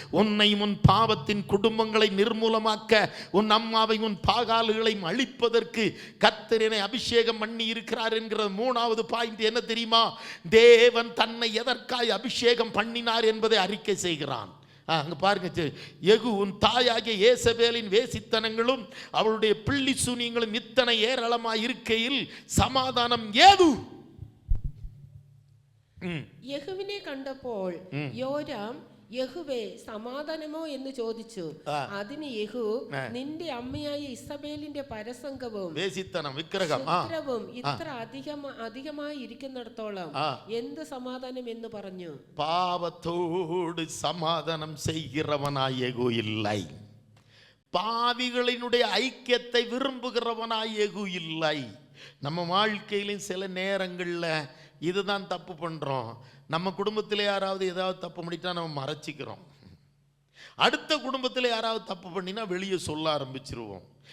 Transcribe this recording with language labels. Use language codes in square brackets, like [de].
[ta] உன்னை உன் பாவத்தின் குடும்பங்களை நிர்மூலமாக்க, உன் அம்மாவை உன் பாகாலுகளையும் அழிப்பதற்கு கர்த்தர் என்னை அபிஷேகம் பண்ணி இருக்கிறார் என்கிற 3வது பாயிண்ட் என்ன தெரியுமா? தேவன் தன்னை எதற்காய் அபிஷேகம் பண்ணினார் என்பதை அறிக்கை செய்கிறான். அங்க பாருங்க, யெகூ உன் தாயாகிய யேசபேலின் வேசித்தனங்களும் அவளுடைய பிள்ளி சூனியங்களும் இத்தனை ஏராளமாய் இருக்கையில் சமாதானம் ஏது? [ml] യഹൂവിനെ കണ്ടപ്പോൾ യോരാം യഹൂവേ സമാധാനമോ എന്ന് ചോദിച്ചു. അതിന് യഹൂ, നിന്റെ അമ്മയായ ഇസബേലിന്റെ പരസംഗവും വേസിത്തനം വിഗ്രഹം ഇത്ര അധികമായി ഇരിക്കുന്നിടത്തോളം എന്ത് സമാധാനം എന്ന് പറഞ്ഞു. പാപത്തോട് സമാധാനം [ta] செய்கிறவனாய் யெகூ இல்லை. பாவிகளினுடைய ஐக்கியத்தை விரும்புகிறவனாய் யெகூ இல்லை. நம்ம வாழ்க்கையிலும் சில நேரங்கள்ல இதுதான் தப்பு பண்றோம். நம்ம குடும்பத்தில் யாராவது ஏதாவது தப்பு பண்ணிட்டா நம்ம மறைச்சிக்கிறோம். அடுத்த குடும்பத்தில் யாராவது தப்பு பண்ணினா வெளியே சொல்ல ஆரம்பிச்சிருவோம்.